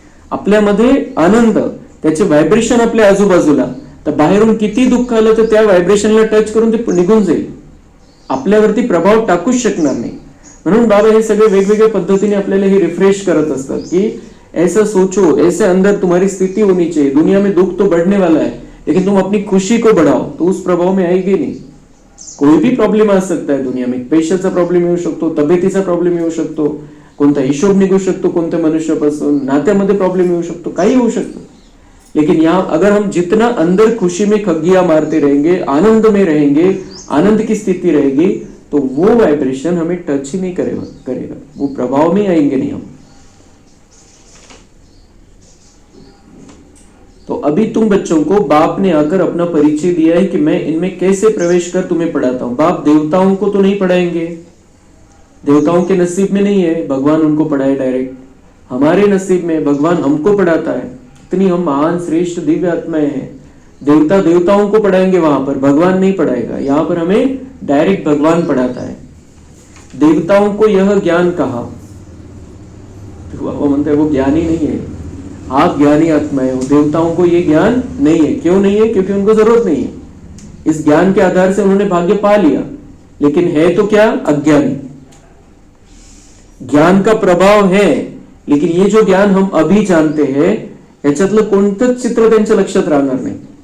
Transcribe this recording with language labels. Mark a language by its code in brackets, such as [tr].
[mr] आपल्यामध्ये आनंद, त्याचे व्हायब्रेशन आपल्या आजूबाजूला, तर बाहेरून किती दुःख आलं तर त्या व्हायब्रेशनला टच करून ते निघून जाईल, आपल्यावरती प्रभाव टाकूच शकणार नाही। म्हणून बाबा हे सगळे वेगवेगळ्या पद्धतीने आपल्याला हे रिफ्रेश करत असतात की [hi] ऐसा सोचो, ऐसे अंदर तुम्हारी स्थिति होनी चाहिए। दुनिया में दुख तो बढ़ने वाला है, लेकिन तुम अपनी खुशी को बढ़ाओ तो उस प्रभाव में आएगी नहीं। कोई भी प्रॉब्लेम आ सकता है दुनिया में, [mr] पैशाचा प्रॉब्लेम येऊ शकतो, तब्येतीचा प्रॉब्लेम येऊ शकतो, कोणता हिशोब निघू शकतो कोणत्या मनुष्यापासून, नात्यामध्ये प्रॉब्लेम येऊ शकतो, काही होऊ शकतो। [hi] लेकिन यहाँ अगर हम जितना अंदर खुशी में खग्गियां मारते रहेंगे, आनंद में रहेंगे, आनंद की स्थिति रहेगी, तो वो वाइब्रेशन हमें टच ही नहीं करेगा, वो प्रभाव में आएंगे नहीं हम। तो अभी तुम बच्चों को बाप ने आकर अपना परिचय दिया है कि मैं इनमें कैसे प्रवेश कर तुम्हें पढ़ाता हूं। बाप देवताओं को तो नहीं पढ़ाएंगे, देवताओं के नसीब में नहीं है भगवान उनको पढ़ाए डायरेक्ट। हमारे नसीब में भगवान हमको पढ़ाता है। इतनी हम महान श्रेष्ठ दिव्य आत्माएं हैं। देवता देवताओं को पढ़ाएंगे, वहां पर भगवान नहीं पढ़ाएगा। यहाँ पर हमें डायरेक्ट भगवान पढ़ाता है। देवताओं को यह ज्ञान कहा, तो [mr] बाबा म्हणते [hi] वो ज्ञानी नहीं है, आप ज्ञानी आत्माएं हो। देवताओं को ये ज्ञान नहीं है। क्यों नहीं है? क्योंकि उनको जरूरत नहीं है। इस ज्ञान के आधार से उन्होंने भाग्य पा लिया, लेकिन है तो क्या? अज्ञानी। ज्ञान का प्रभाव है, लेकिन ये जो ज्ञान हम अभी जानते हैं [mr] याच्यातलं कोणतंच चित्र त्यांच्या लक्षात राहणार नाही।